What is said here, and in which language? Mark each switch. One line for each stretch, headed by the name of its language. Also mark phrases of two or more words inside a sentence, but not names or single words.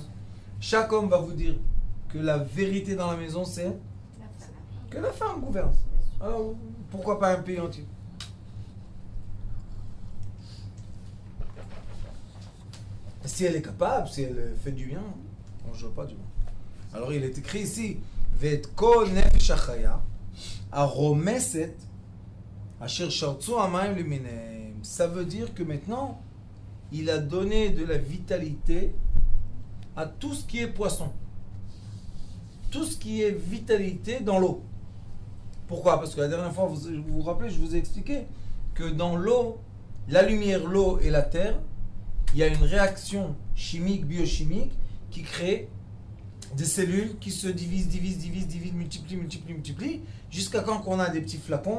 French: Chaque homme va vous dire que la vérité dans la maison, c'est que la femme gouverne. Alors, pourquoi pas un pays entier? Si elle est capable, si elle fait du bien, on ne joue pas du bien. Alors il est écrit ici,
Hebrew: ואת כל נפש החיה הרמשת אשר שרצו המים למינהם.
French: Ça veut dire que maintenant, il a donné de la vitalité à tout ce qui est poisson. Tout ce qui est vitalité dans l'eau. Pourquoi? Parce que la dernière fois, vous vous rappelez, je vous ai expliqué que dans l'eau, la lumière, l'eau et la terre, il y a une réaction chimique, biochimique, qui crée des cellules qui se divisent, multiplient, jusqu'à quand on a des petits flacons.